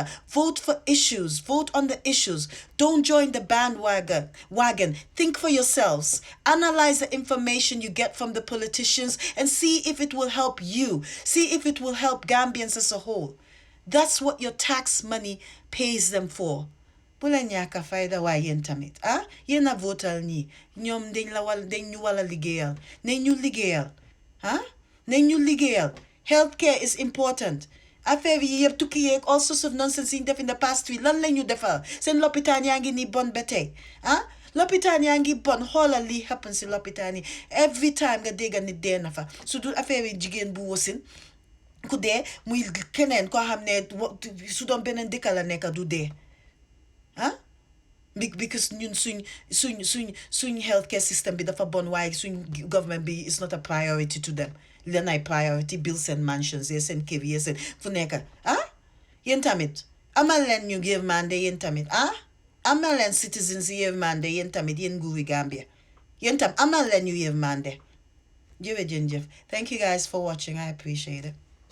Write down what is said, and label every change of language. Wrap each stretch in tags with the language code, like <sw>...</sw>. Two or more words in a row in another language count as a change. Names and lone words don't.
<en>Vote for issues. Vote on the issues. Don't join the bandwagon. Think for yourselves. Analyze the information you get from the politicians and see if it will help you. See if it will help Gambians as a whole. That's what your tax money pays them for.</en> <wo>Bu la ñàkk fayda waaye yéen tamit ah yéen a votal ñi ñoom dañ ñu wala liggéeyal nañ ñu liggéeyal ah nañ ñu liggéeyal.</wo> <en>Healthcare is important.</en> <wo>Affaire yi yëpp tukki yeeg</wo> <en>all sorts of nonsense</en> <wo>yi ñu def</wo> <en>in the past week</en> <wo>lan la ñu defal seen lopitaan yaa ngi nii bon ba tey ah lopitaan yaa ngi bon xoolal lii happen si lopitaan yi</wo> <en>every time</en> <wo>nga dégg nit dee na fa su dul affaire yi jigéen bu wasin ku dee muy keneen koo xam ne su doon beneen dëkk la nekk du dee ah because ñun suñ</wo> <en>healthcare system</en> <wo>bi dafa bon waaye suñ government bi</wo> <en>is not a priority to them</en> <wo>leen ay</wo> <en>priority bills and mansions</en> <wo>yee seen kër yee seen fu nekk ah yéen tamit amal leen ñu yërmande yéen tamit ah amal leen citizens yi yërmande yéen tamit yéen nguuri Gambia yéen tam amal leen ñu yërmande jërëjëf.</wo> <en>Thank you guys for watching. I appreciate it.</en>